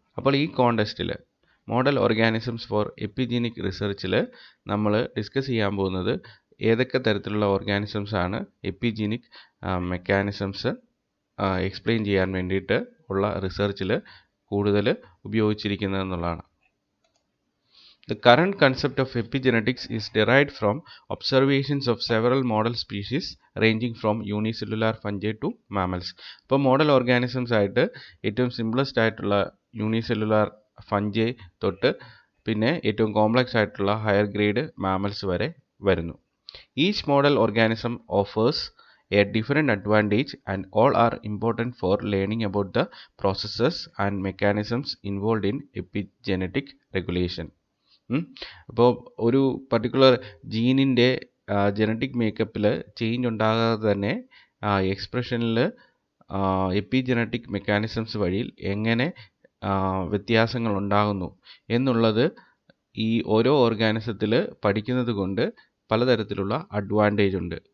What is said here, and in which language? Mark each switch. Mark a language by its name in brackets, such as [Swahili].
[Malayalam] അപ്പോൾ ഈ കോണ്ടെസ്റ്റിൽ model organisms four എപ്പിജീനിക് റിസർച്ചിൽ നമ്മൾ ഡിസ്കസ് ചെയ്യാൻ പോകുന്നത് ഏതൊക്കെ തരത്തിലുള്ള ഓർഗാനിസംസ് ആണ് എപ്പിജീനിക് മെക്കാനിസംസ് എക്സ്പ്ലെയിൻ ചെയ്യാൻ വേണ്ടിയിട്ട് ഉള്ള റിസർച്ചിൽ കൂടുതൽ ഉപയോഗിച്ചിരിക്കുന്നത് എന്നുള്ളതാണ്. [English] The current concept of epigenetics is derived from observations of several model species ranging from unicellular fungi to mammals. [Malayalam] അപ്പോൾ മോഡൽ ഓർഗാനിസംസ് ആയിട്ട് ഏറ്റവും സിംപ്ലസ്റ്റ് ആയിട്ടുള്ള യൂണിസെല്ലുലാർ ഫഞ്ചൈ തൊട്ട് പിന്നെ ഏറ്റവും കോംപ്ലക്സ് ആയിട്ടുള്ള ഹയർ ഗ്രേഡ് മാമൽസ് വരെ വരുന്നു. [English] Each model organism offers a different advantage and all are important for learning about the processes and mechanisms involved in epigenetic regulation. [Malayalam] അപ്പോൾ ഒരു പർട്ടിക്കുലർ ജീനിൻ്റെ ജനറ്റിക് മേക്കപ്പിൽ ചേഞ്ച് ഉണ്ടാകാതെ തന്നെ എക്സ്പ്രഷനിൽ എപ്പിജനറ്റിക് മെക്കാനിസംസ് വഴി എങ്ങനെ വ്യത്യാസങ്ങൾ ഉണ്ടാകുന്നു എന്നുള്ളത് ഈ ഓരോ ഓർഗാനിസത്തിൽ പഠിക്കുന്നത് കൊണ്ട് പലതരത്തിലുള്ള അഡ്വാൻറ്റേജ് ഉണ്ട്.